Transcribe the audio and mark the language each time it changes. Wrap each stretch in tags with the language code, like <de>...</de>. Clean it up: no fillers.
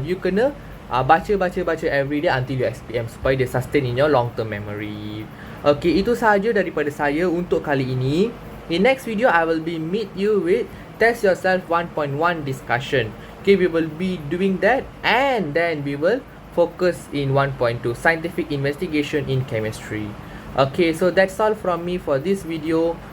<ms>You kena baca</ms> <en>every day until you SPM,</en> <ms>supaya dia</ms> <en>sustain in your long term memory.</en> <ms>Okay, itu sahaja daripada saya untuk kali ini.</ms> <en>In next video, I will be meet you with Test Yourself 1.1 discussion. Okay, we will be doing that, and then we will focus in 1.2 scientific investigation in chemistry. Okay, so that's all from me for this video.</en>